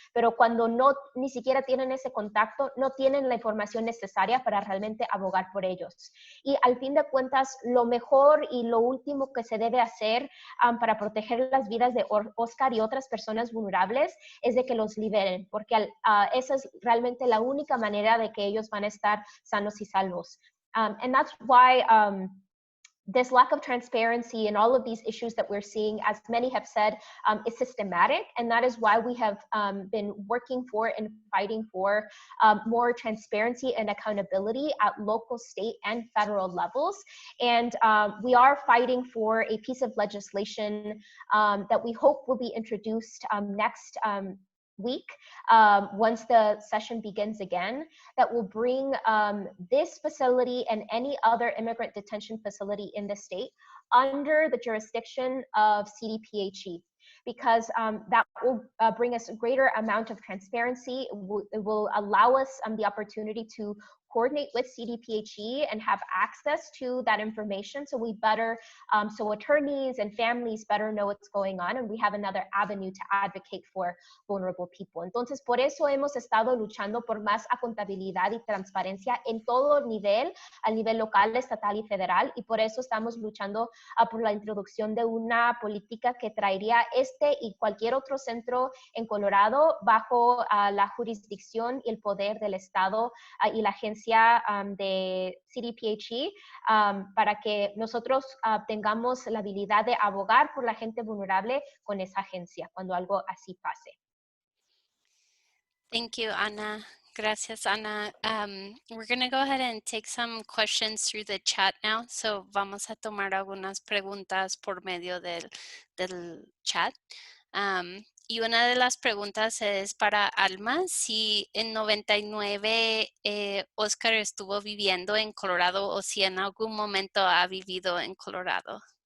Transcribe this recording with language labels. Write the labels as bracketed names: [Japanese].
[Spanish] Pero cuando ni siquiera tienen ese contacto, no tienen la información necesaria para realmente abogar por ellos. Y al fin de cuentas, lo mejor y lo último que se debe hacer para proteger las vidas de Oscar y otras personas vulnerables es de que los liberen, porque esa es realmente la única manera de que ellos van a estar sanos y salvos. [English] And that's why this lack of transparency and all of these issues that we're seeing, as many have said, is systematic. And that is why we have been working for and fighting for more transparency and accountability at local, state, and federal levels. And we are fighting for a piece of legislation that we hope will be introduced next week, once the session begins again, that will bring this facility and any other immigrant detention facility in the state under the jurisdiction of CDPHE, because that will bring us a greater amount of transparency. It will allow us the opportunity to coordinate with CDPHE and have access to that information, so we better, so attorneys and families better know what's going on, and we have another avenue to advocate for vulnerable people. [Spanish] Entonces, por eso hemos estado luchando por más accountabilidad y transparencia en todo nivel, al nivel local, estatal y federal, y por eso estamos luchando por la introducción de una política que traería este y cualquier otro centro en Colorado bajo la jurisdicción y el poder del Estado y la agencia de CDPHE, para que nosotros tengamos la habilidad de abogar por la gente vulnerable con esa agencia cuando algo así pase. [English] Thank you, Ana. [Spanish] Gracias, Ana. [English] We're going to go ahead and take some questions through the chat now. [Spanish] So vamos a tomar algunas preguntas por medio del chat. Y una de las preguntas es para Alma, si en 99 Oscar estuvo viviendo en Colorado o si en algún momento ha vivido en Colorado.